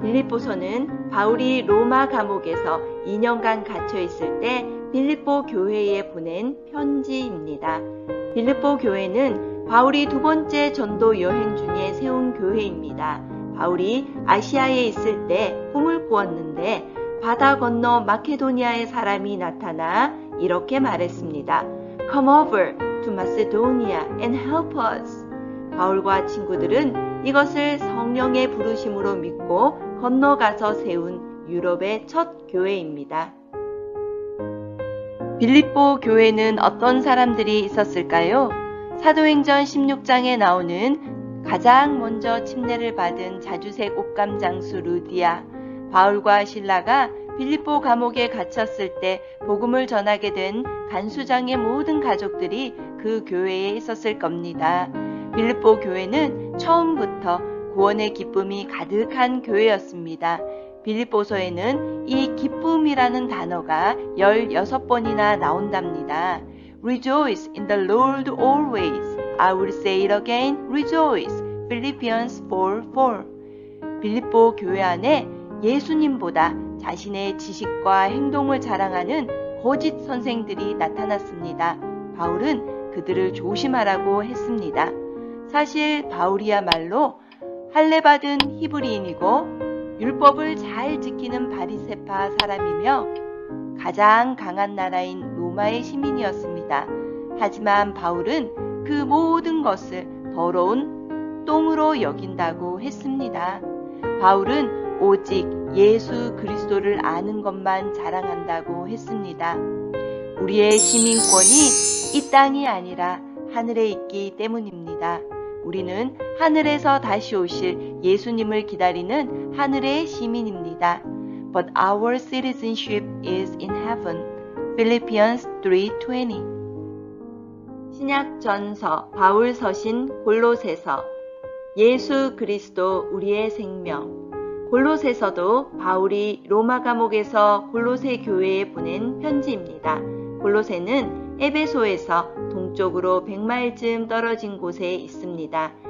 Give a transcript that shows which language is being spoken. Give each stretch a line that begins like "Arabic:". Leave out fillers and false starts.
Korean: 빌립보서는 바울이 로마 감옥에서 2년간 갇혀 있을 때 빌립보 교회에 보낸 편지입니다. 빌립보 교회는 바울이 두 번째 전도 여행 중에 세운 교회입니다. 바울이 아시아에 있을 때 꿈을 꾸었는데 바다 건너 마케도니아의 사람이 나타나 이렇게 말했습니다.
English: Come over to Macedonia and help us.
Korean: 바울과 친구들은 이것을 성령의 부르심으로 믿고 건너가서 세운 유럽의 첫 교회입니다. 빌립보 교회는 어떤 사람들이 있었을까요? 사도행전 16장에 나오는 가장 먼저 침례를 받은 자주색 옷감 장수 루디아, 바울과 실라가 빌립보 감옥에 갇혔을 때 복음을 전하게 된 간수장의 모든 가족들이 그 교회에 있었을 겁니다. 빌립보 교회는 처음부터 구원의 기쁨이 가득한 교회였습니다. 빌립보서에는 이 기쁨이라는 단어가 16번이나 나온답니다.
English: Rejoice in the Lord always. I will say it again, rejoice. Philippians 4:4.
Korean: 빌립보 교회 안에 예수님보다 자신의 지식과 행동을 자랑하는 거짓 선생들이 나타났습니다. 바울은 그들을 조심하라고 했습니다. 사실 바울이야말로 할례받은 히브리인이고 율법을 잘 지키는 바리새파 사람이며 가장 강한 나라인 로마의 시민이었습니다. 하지만 바울은 그 모든 것을 더러운 똥으로 여긴다고 했습니다. 바울은 오직 예수 그리스도를 아는 것만 자랑한다고 했습니다. 우리의 시민권이 이 땅이 아니라 하늘에 있기 때문입니다. 우리는 하늘에서 다시 오실 예수님을 기다리는 하늘의 시민입니다.
English: But our citizenship is in heaven. Philippians 3:20.
Korean: 신약전서, 바울서신, 골로새서. 예수 그리스도 우리의 생명. 골로새서도 바울이 로마 감옥에서 골로새 교회에 보낸 편지입니다. 골로새는 에베소에서 동쪽으로 100마일쯤 떨어진 곳에 있습니다.